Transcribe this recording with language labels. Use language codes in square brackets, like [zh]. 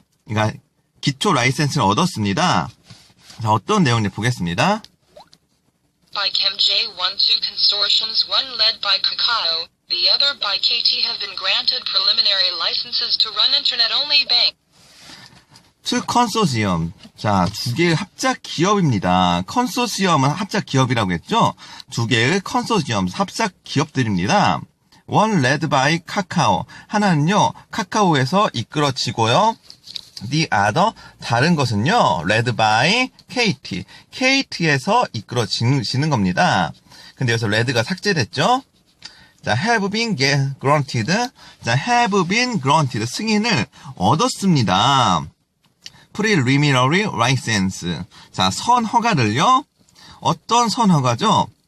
[ko] 그러니까 기초 라이센스를 얻었습니다. 자, 어떤 내용인지 보겠습니다. [en] By ChemJ12 consortiums, one led by Kakao, the other by KT, have been granted preliminary licenses to run internet-only bank. [ko] To 컨소시엄. 자, 두 개의 합작 기업입니다. 컨소시엄은 합작 기업이라고 했죠? 두 개의 컨소시엄, 합작 기업들입니다. [en] One led by 카카오. [ko] 하나는요, 카카오에서 이끌어지고요. [en] The other, [ko] 다른 것은요, [en] led by KT. [ko] KT에서 이끌어지는 겁니다. 근데 여기서 red가 삭제됐죠? [en] 자, have been granted. 자, have been granted. [ko] 승인을 얻었습니다. [en] preliminary license. [ko] 자, 선허가를요. 어떤 선허가죠?